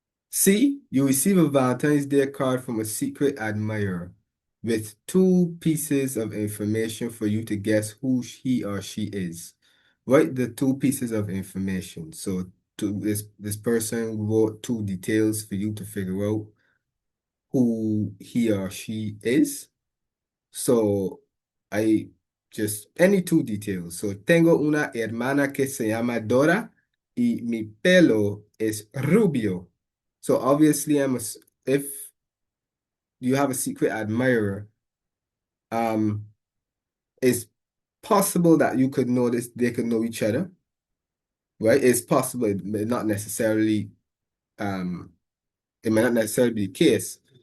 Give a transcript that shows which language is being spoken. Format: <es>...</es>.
<en>C, you receive a Valentine's Day card from a secret admirer with two pieces of information for you to guess who he or she is. Write the two pieces of information. So this person wrote two details for you to figure out who he or she is. So I just any two details.</en> <es>So tengo una hermana que se llama Dora y mi pelo es rubio.</es> <en>So obviously if you have a secret admirer, um, it's possible that you could notice they could know each other, right? It's possible, um, it may not necessarily be the case.</en>